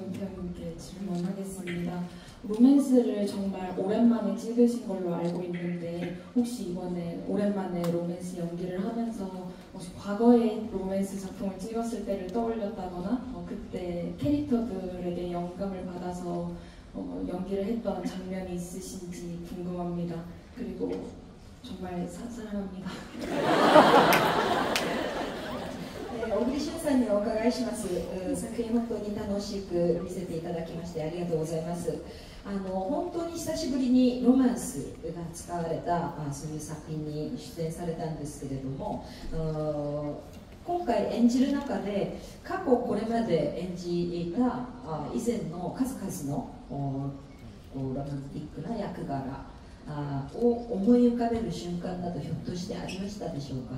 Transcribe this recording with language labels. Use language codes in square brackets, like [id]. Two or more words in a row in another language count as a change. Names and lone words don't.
[ko] 오그리슌 배우님께 질문하겠습니다. 로맨스를 정말 오랜만에 찍으신 걸로 알고 있는데 혹시 이번에 오랜만에 로맨스 연기를 하면서 혹시 과거에 로맨스 작품을 찍었을 때를 떠올렸다거나 그때 캐릭터들에게 영감을 받아서 연기를 했던 장면이 있으신지 궁금합니다. 그리고 정말 사랑합니다. [ja] 小栗旬さんにお伺いします。作品本当に楽しく見せていただきましてありがとうございます。本当に久しぶりにロマンスが使われたそういう作品に出演されたんですけれども、今回演じる中で過去これまで演じた以前の数々のロマンティックな役柄を思い浮かべる瞬間などひょっとしてありましたでしょうか。